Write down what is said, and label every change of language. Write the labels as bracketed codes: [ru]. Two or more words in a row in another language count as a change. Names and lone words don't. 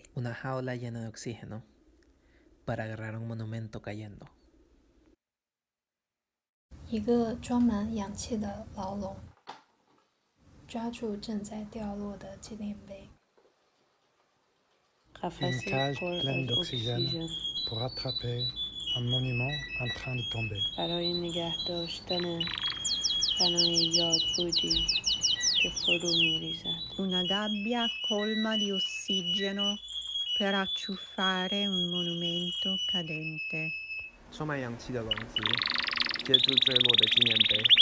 [es] Una jaula llena de oxígeno para agarrar un monumento cayendo. [zh] 一个装满氧气的牢笼，抓住正在掉落的纪念碑。 [fr] Une cage pleine d'oxygène pour attraper un monument en train de tomber. [fa] برای نگه داشتن بنای یاد بودی که فرو می‌ریزد. [it] Una gabbia colma di ossigeno per acciuffare un monumento cadente. [zh] 充满氧气的笼子，接住坠落的纪念碑。